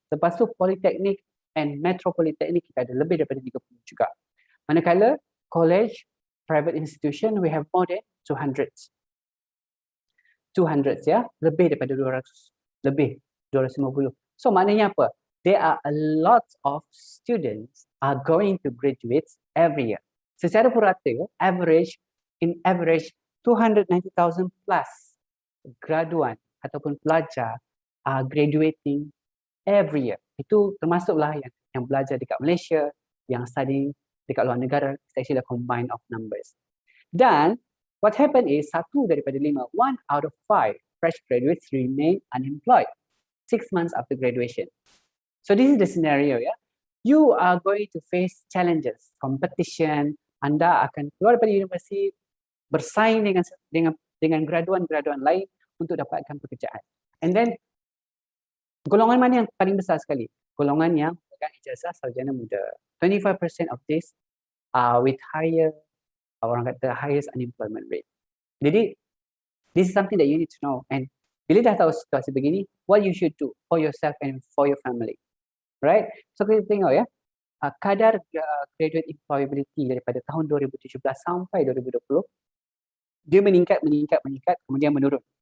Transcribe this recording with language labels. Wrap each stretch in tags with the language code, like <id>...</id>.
<ms>Lepas tu Polytechnic and Metro Polytechnic kita ada lebih daripada 30 juga. Manakala</ms> <en>college, private institution, we have more than 200.</en> <ms>200 ya, lebih daripada 200, lebih 250. So maknanya apa?</ms> <en>There are a lot of students are going to graduate every year.</en> <ms>Secara purata,</ms> <en>average 290,000 plus</en> <ms>graduan ataupun pelajar</ms> <en>are graduating every year.</en> <ms>Itu termasuklah yang belajar dekat Malaysia, yang studying dekat luar negara.</ms> <en>It's actually a combine of numbers.</en> <ms>Dan</ms> <en>what happened is</en> <ms>1 daripada 5,</ms> <en>1 out of 5 fresh graduates remain unemployed 6 months after graduation. So this is the scenario, ya. You are going to face challenges, competition.</en> <ms>Anda akan keluar daripada universiti, bersaing dengan graduan-graduan lain untuk dapatkan pekerjaan.</ms> <en>And then</en> <ms>golongan mana yang paling besar sekali? Golongan yang memegang ijazah sarjana muda.</ms> <en>25% of this are with higher,</en> <ms>orang kata</ms> <en>highest unemployment rate. Jadi this is something that you need to know. And</en> <ms>bila dah tahu situasi begini,</ms> <en>what you should do for yourself and for your family. Right? So</en> <ms>kita tengok ya, kadar graduate employability daripada tahun 2017 sampai 2020, dia meningkat, kemudian menurun.</ms>